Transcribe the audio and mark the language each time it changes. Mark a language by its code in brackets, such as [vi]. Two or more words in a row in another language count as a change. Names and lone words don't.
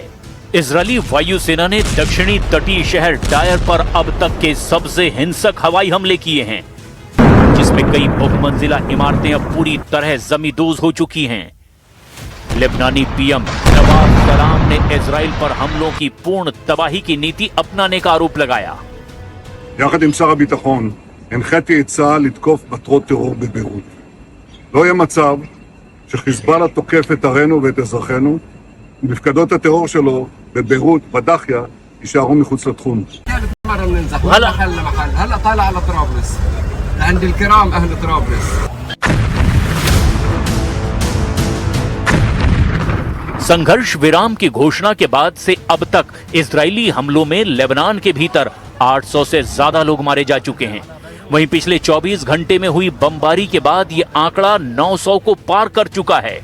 [hi] इजरायली वायुसेना ने दक्षिणी तटीय शहर डायर पर अब तक के सबसे हिंसक हवाई हमले किए हैं, जिसमें कई बहुमंजिला इमारतें अब पूरी तरह जमींदोज हो चुकी हैं। लेबनानी पीएम नवाब सलाम ने इजराइल पर हमलों की पूर्ण तबाही की नीति अपनाने का आरोप लगाया। [he] יחד עם שר הביטחון הנחיתי את צה"ל לתקוף מטרות טרור בביירות. לא יהיה מצב שחיזבאללה תוקף את ערינו ואת אזרחינו, ומפקדות הטרור שלו בביירות, בדאחיה, יישארו מחוץ לתחום. [ar] هلا طالع على طرابلس عند الكرام اهل طرابلس. [hi] संघर्ष विराम की घोषणा के बाद से अब तक इजरायली हमलों में लेबनान के भीतर 800 से ज्यादा लोग मारे जा चुके हैं। वहीं पिछले 24 घंटे में हुई बमबारी के बाद ये आंकड़ा 900 को पार कर चुका है।